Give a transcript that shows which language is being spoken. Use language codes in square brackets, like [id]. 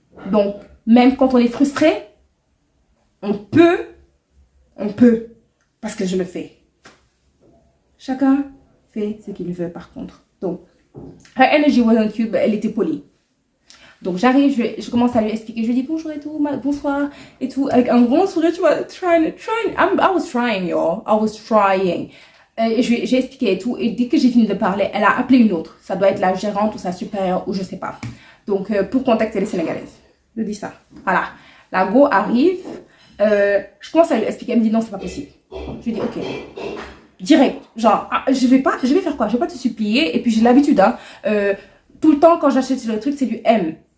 [fr] Donc, même quand on est frustré, on peut, parce que je le fais. Chacun fait ce qu'il veut par contre. Donc, [en] her energy wasn't cute, [fr] mais elle était polie. Donc, j'arrive, je commence à lui expliquer. Je lui dis bonjour et tout, bonsoir et tout. Avec un grand sourire, tu vois, [en] I was trying, y'all. I was trying. [fr] J'ai expliqué et tout. Et dès que j'ai fini de parler, elle a appelé une autre. Ça doit être la gérante ou sa supérieure ou je sais pas. Donc, pour contacter les Sénégalaises. Je dis ça. Voilà. La go arrive. Je commence à lui expliquer. Elle me dit non, c'est pas possible. Je lui dis ok. Direct, genre, je vais faire quoi? Je vais pas te supplier. Et puis j'ai l'habitude, hein, tout le temps quand j'achète le truc, c'est du M.